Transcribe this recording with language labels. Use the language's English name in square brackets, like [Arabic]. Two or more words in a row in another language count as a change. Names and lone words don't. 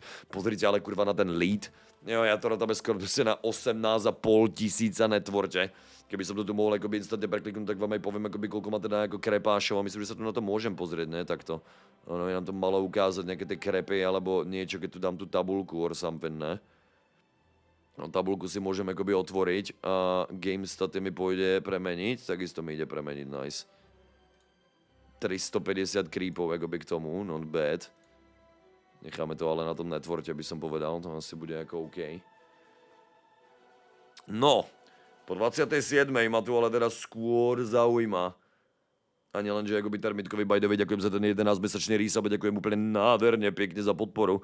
[Slovak] Pozrite ale kurva na ten lead. Jo, Yatoro tam je skoro na 18,5 tisíca netvorte. Keby som to tu mohol akoby instantne prekliknúť, tak vám aj poviem, akoby, koľko má teda ako krepášov a myslím, že sa tu na to môžem pozrieť, ne, takto. Ono je nám to malo ukázať nejaké tie krepy alebo niečo, keď tu dám tú tabulku [English] or something, [Slovak] ne. No, tabulku si môžem akoby otvoriť a GameStaty mi pôjde premeniť, takisto mi ide premeniť, nice. 350 creepov akoby k tomu, [English] not bad. [Slovak] Necháme to ale na tom networte, by som povedal, to asi bude ako OK. No, po 27. ma tu ale teraz skôr zaujíma. A nielen, že akoby Termitkovi Bajdovi ďakujem za ten 11-mesačný resub, ďakujem úplne nádherne, pekne za podporu.